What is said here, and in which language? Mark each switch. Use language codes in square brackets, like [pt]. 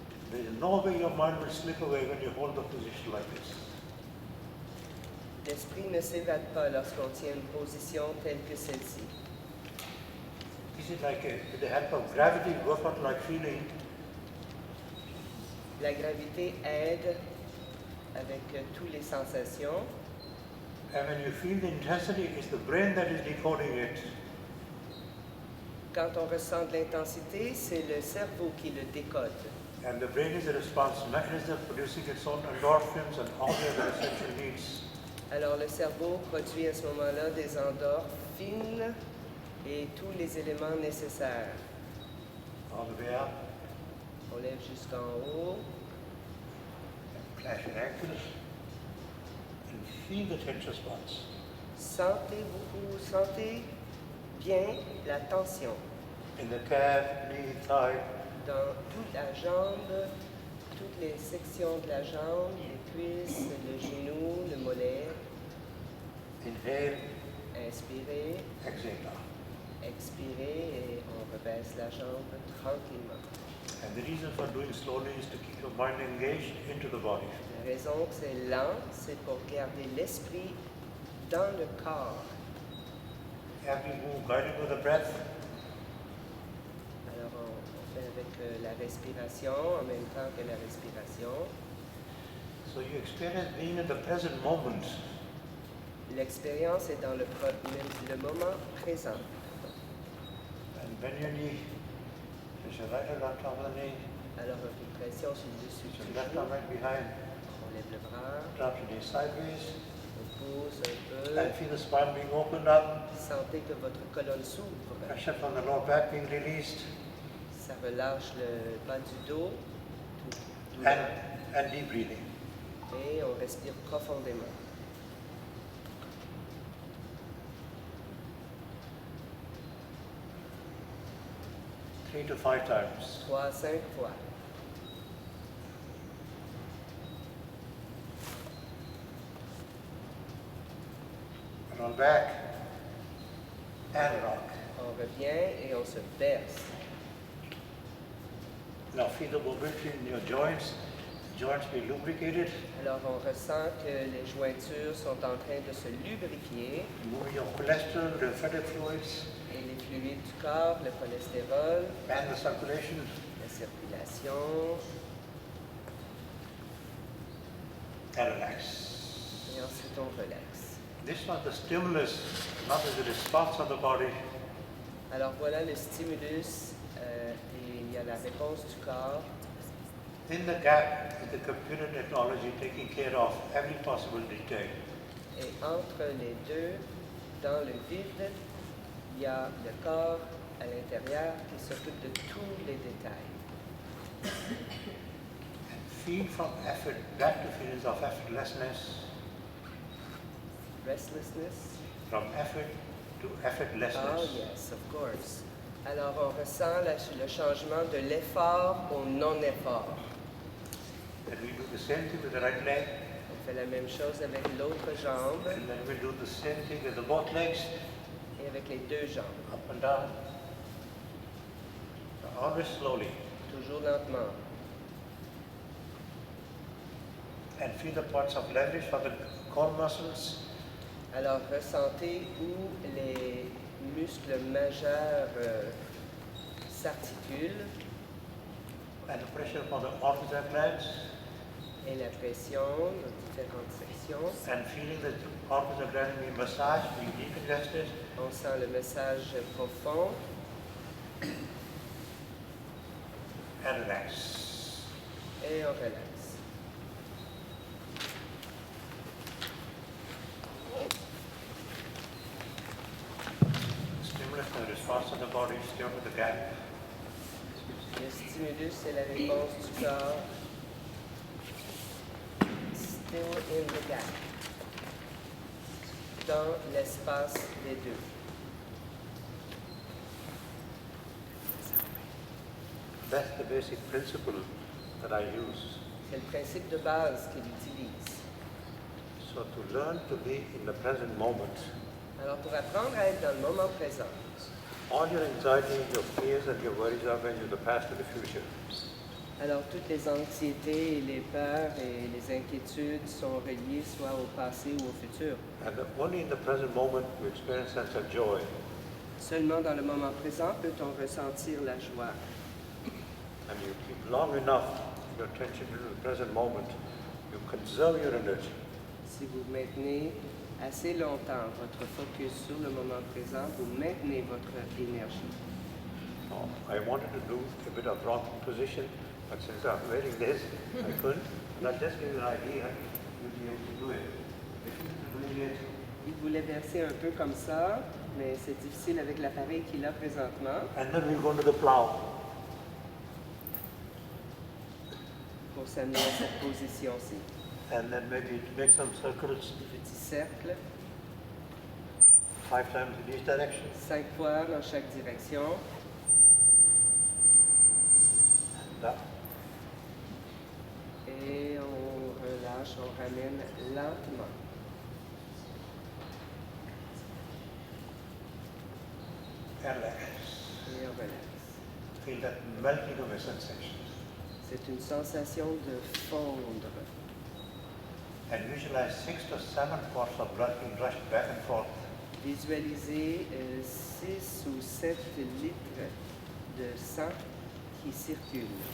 [en] There is no way your mind will slip away when you hold the position like this. [fr] L'esprit ne s'évade pas lorsqu'on tient une position telle que celle-ci. [en] This is like with the help of gravity, work out like feeling. [fr] La gravité aide avec toutes les sensations. [en] And when you feel the intensity, it's the brain that is decoding it. [fr] Quand on ressent de l'intensité, c'est le cerveau qui le décode. [en] And the brain is a response mechanism producing its own endorphins and all the other essential needs. [fr] Alors le cerveau produit à ce moment-là des endorphines et tous les éléments nécessaires. [en] All the way up, [fr] On lève jusqu'en haut, [en] flash your ankles, and feel the tension spots. [fr] sentez bien la tension [en] In the calf, knee, thigh, [fr] dans toute la jambe, toutes les sections de la jambe, les cuisses, le genou, le mollet. [en] inhale, [fr] Inspirez, [en] exhale. [fr] expirez et on rebaisse la jambe tranquillement. [en] And the reason for doing slowly is to keep your mind engaged into the body. [fr] La raison que c'est lent, c'est pour garder l'esprit dans le corps. [en] Every move guided with the breath. [fr] Alors on fait avec la respiration en même temps que la respiration. [en] So you experience being in the present moment. [fr] L'expérience est dans le moment présent. [en] And bend your knee. Place your right hand on top of the knee. [fr] Alors une pression sur le dessus [en] Place [fr] du [en] your left [fr] genou. [en] arm right behind. [fr] On lève le bras, [en] Drop your knee sideways. [fr] on pousse un [en] And [fr] peu. [en] feel the spine being opened up. [fr] Sentez que votre colonne s'ouvre. [en] Pressure from the lower back being released. [fr] Ça relâche le bas du dos. Tout douleur. [en] And deep breathing. [fr] Et on respire profondément. [en] 3 to 5 times. [fr] 3 à 5 fois. [en] Roll back and rock. [fr] On revient et on se berce. [en] Now feel the mobility in your joints. Joints be lubricated. [fr] Alors on ressent que les jointures sont en train de se lubrifier [en] Moving your cholesterol, lymphatic fluids, [fr] et les fluides du corps, le cholestérol, [en] and the circulation. [fr] la circulation, [en] And relax. [fr] et ensuite on relaxe. [en] This was the stimulus, not the response of the body. [fr] Alors voilà le stimulus et il y a la réponse du corps. [en] In the gap is the computer technology taking care of every possible detail. [fr] Et entre les deux, dans le vide, il y a le corps à l'intérieur qui s'occupe de tous les détails. [en] And feel from effort back to feelings of effortlessness, Restlessness. from effort to Oh effortlessness. yes, of course. [fr] Alors on ressent le changement de l'effort au non-effort. [en] And we do the same thing with the right leg, [fr] On fait la même chose avec l'autre jambe [en] and then we do the same thing with the both legs, [fr] et avec les deux jambes. [en] up and down. Always slowly. [fr] Toujours lentement. [en] And feel the points of leverage for the core muscles, [fr] Alors ressentez où les muscles majeurs s'articulent [en] and the pressure for the orbital glands, [fr] et la pression dans différentes sections. [en] and feeling the orbital glands being massaged, being decongested, [fr] On sent le message profond [en] and relax. [fr] et on relaxe. [en] Stimulus and response of the body, still with the gap. [fr] Le stimulus et la réponse du corps. [en] Still in the gap. [fr] Dans l'espace des deux. [en] That's the basic principle that I use. [fr] C'est le principe de base qu'il utilise. [en] So to learn to be in the present moment, [fr] Alors pour apprendre à être dans le moment présent, [en] all your anxieties, your fears and your worries are going to the past and the future. [fr] alors toutes les anxiétés et les peurs et les inquiétudes sont reliées soit au passé ou au futur. [en] And only in the present moment we experience sense of joy. [fr] Seulement dans le moment présent peut-on ressentir la joie. [en] And you keep long enough your attention to the present moment, you conserve your energy. [fr] Si vous maintenez assez longtemps votre focus sur le moment présent, vous maintenez votre énergie. [en] So I wanted to do a bit of rocking position, but since I'm wearing this, I couldn't. And I'll just give you an idea, you'll be able to do it. If you're doing it, [fr] Il voulait verser un peu comme ça, mais c'est difficile avec l'appareil qu'il a présentement [en] and then we'll go to the plow. [fr] pour s'amener à cette position-ci. [en] And then maybe make some circles [fr] Petit cercle, [en] 5 times in each direction. [fr] 5 fois dans chaque direction. [en] And up. [fr] Et on relâche, on ramène lentement. [en] And relax. [fr] Et on relaxe. [en] Feel that melting of a sensation. [fr] C'est une sensation de fondre. [en] And visualize 6 to 7 quarts of blood being rushed back and forth. [fr] Visualisez 6 ou 7 litres de sang qui circulent.